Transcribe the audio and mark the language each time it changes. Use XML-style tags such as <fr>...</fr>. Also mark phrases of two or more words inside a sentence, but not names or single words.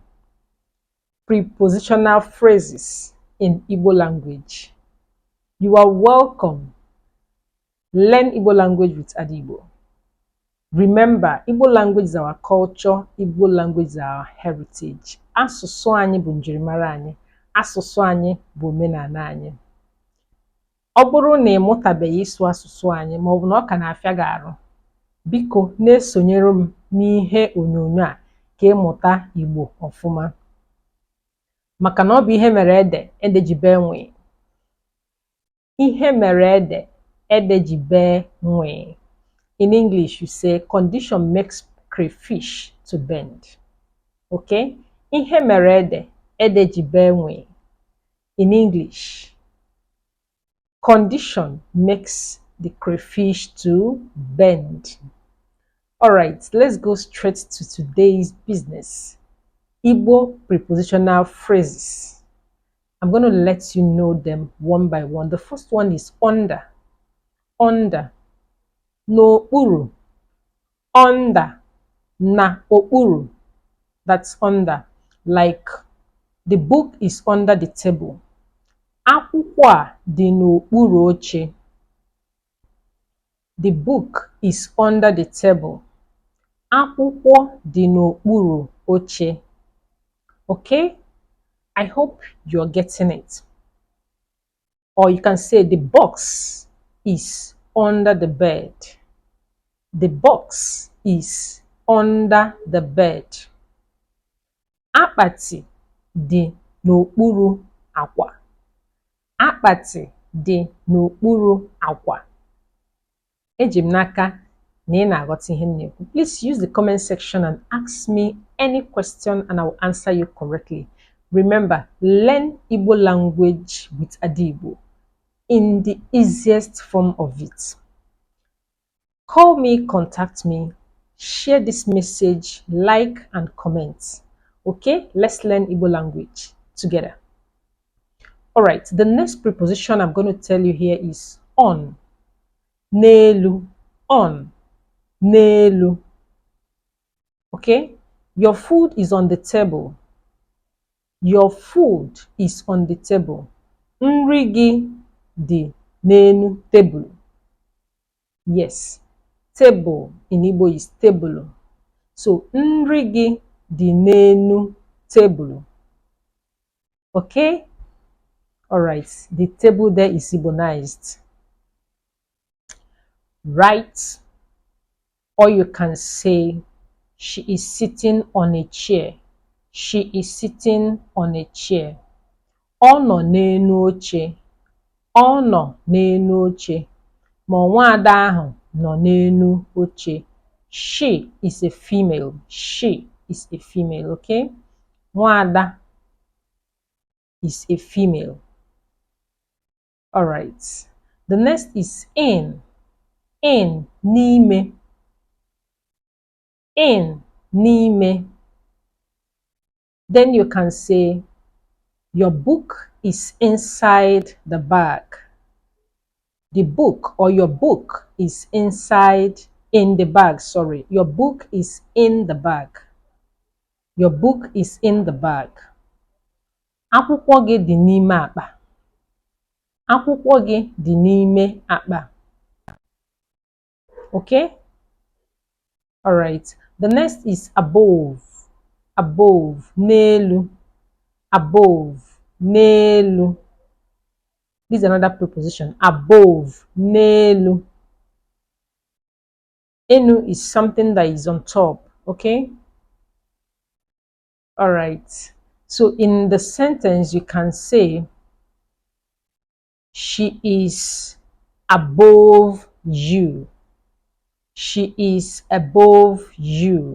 <en>Prepositional phrases in Igbo language. You are welcome. Learn Igbo language with Adibo. Remember, Igbo language is our culture, Igbo language is our heritage.</en> <ig>Asụsụ anyị bụ njirimara anyị, asụsụ anyị bụ omenala anyị. Ọ bụrụ na ị mụtabeghị ịsụ asụsụ anyị ma ọ bụ na ọ ka na-afịa gị arụ, biko na-esonyere m n'ihe onyonyo a ka ịmụta Igbo ọfụma. Maka na ọ bụ ihe mere ede, ede ji bee nwee. Ihe mere ede, ede ji bee nwee.</ig> <en>In English, you say condition makes crayfish to bend. Okay?</en> <ig>Ihe mere ede, ede ji bee nwee.</ig> <en>In English, condition makes the crayfish to bend. All right, let's go straight to today's business. Igbo prepositional phrases. I'm going to let you know them one by one. The first one is under. Under.</en> <ig>N'okpuru. Under. Na okpuru.</ig> <en>That's under. Like, the book is under the table.</en> <ig>Akwụkwọ a dị n'okpuru oche.</ig> <en>The book is under the table.</en> <ig>Akwụkwọ dị n'okpuru oche.</ig> <en>Okay? I hope you're getting it. Or you can say the box is under the bed. The box is under the bed.</en> <ig>Akpati dị n'okpuru akwa. Akpati dị n'okpuru akwa. Eji m n'aka na ị na-aghọta ihe m na-ekwu.</ig> <en>Please use the comment section and ask me any question and I will answer you correctly. Remember, learn Igbo language with Adibo in the easiest form of it. Call me, contact me, share this message, like and comment. Okay, let's learn Igbo language together. All right, the next preposition I'm going to tell you here is on.</en> <ig>N'elu, on, n'elu.</ig> <en>Okay, your food is on the table. Your food is on the table.</en> <ig>Nri gị dị n'elu table.</ig> <en>Yes, table in Igbo is table. So,</en> <ig>nri gị dị n'elu table.</ig> <en>Okay? Alright, the table there is Igbonized. Right? Or you can say, she is sitting on a chair. She is sitting on a chair.</en> <ig>Ọ nọ n'elu oche. Ọ nọ n'elu oche. Ma nwaada ahụ nọ n'elu oche.</ig> <en>She is a female. She is a female, okay? Nwaada is a female. All right. The next is in.</en> <ig>In, n'ime. In, n'ime.</ig> <en>Then you can say, your book is inside the bag. The book or your book is in the bag, sorry. Your book is in the bag. Your book is in the bag.</en> <ig>Akwụkwọ gị dị n'ime akpa. Akwụkwọ gị dị n'ime akpa.</ig> <en>Okay? All right. The next is above. Above, n'elu. Above, n'elu. This is another preposition. Above,</en> <ig>n'elu.</ig> <en>Enu is something that is on top. Okay? All right. So in the sentence, you can say, she is above you. She is above you.</en>